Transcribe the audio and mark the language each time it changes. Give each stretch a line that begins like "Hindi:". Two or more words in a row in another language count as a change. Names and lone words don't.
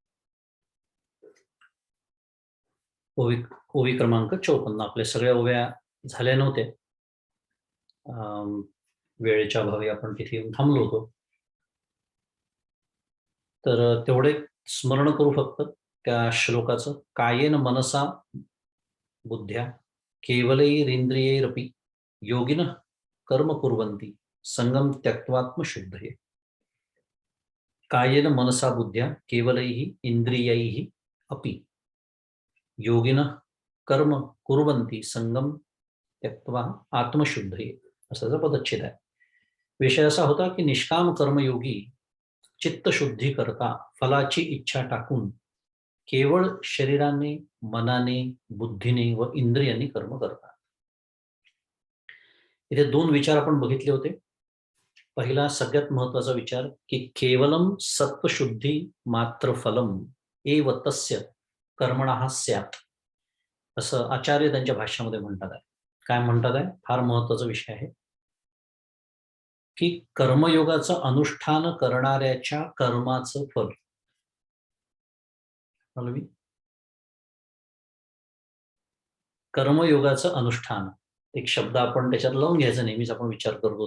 Marathi: ओवी क्रमांक 54. आपल्या सगळ्या ओव्या झाल्या नव्हत्या, वेळेच्या अभावी आपण तिथे येऊन थांबलो होतो. तर तेवढे स्मरण करू फक्त त्या श्लोकाचं.
Sanskrit: कायेन मनसा बुद्ध्या केवलैरिंद्रियैरपि योगिनः कर्म कुर्वन्ति संगम त्यक्त्वात्मशुद्धये. कायेन मनसा बुद्ध्या केवलैः इंद्रियैः अपि योगिनः कर्म कुर्वन्ति संगम त्यक्त्वा आत्मशुद्धये,
Marathi: असा पदच्छेद आहे. विषय असा होता की निष्काम कर्मयोगी चित्तशुद्धी करता फलाची इच्छा टाकून केवळ शरीराने, मनाने, बुद्धीने व इंद्रियांनी कर्म करतात. इथे दोन विचार आपण बघितले होते. पहिला सगळ्यात महत्वाचा विचार की
Sanskrit: केवलम सत्वशुद्धी मात्र फलम एव तस्य कर्मणः स्यात्,
Marathi: असं आचार्य त्यांच्या भाष्यामध्ये म्हणतात आहे. काय म्हणतात आहे? फार महत्वाचा विषय आहे की कर्मयोगाचं अनुष्ठान करणाऱ्याच्या कर्माचं फल. कर्मयोगाचं अनुष्ठान, एक शब्द आपण त्याच्यात लावून घ्यायचा नेहमीच आपण विचार करतो.